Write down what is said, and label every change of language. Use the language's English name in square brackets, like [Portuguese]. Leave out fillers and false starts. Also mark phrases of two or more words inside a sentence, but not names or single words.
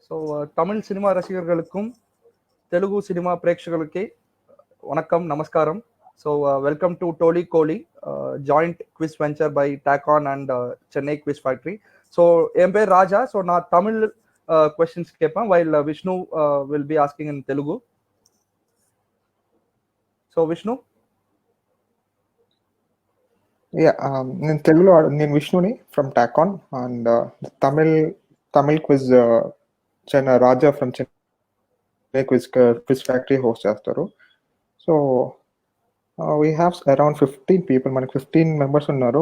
[Tamil] ஸோ தமிழ் சினிமா ரசிகர்களுக்கும் தெலுங்கு சினிமா பிரேட்சகர்களுக்கே வணக்கம், நமஸ்காரம். [English] so welcome to Tolly Kolly joint quiz venture by Deccan and Chennai Quiz Factory. [Tamil] ஸோ என் பேர் ராஜா. ஸோ நான் தமிழ் கொஸ்டின்ஸ் கேட்பேன், [English] while Vishnu will be asking in Telugu. [Tamil] ஸோ விஷ்ணு. [Telugu] నేను తెలుగులో నేను విష్ణుని [English] from Takan and Tamil quiz [Telugu] రాజా [English] from Chennai Quiz Factory [Telugu] హోస్ట్ చేస్తారు. [English] so we have around 15 people, [Telugu] మనకి 15 మెంబర్స్ ఉన్నారు.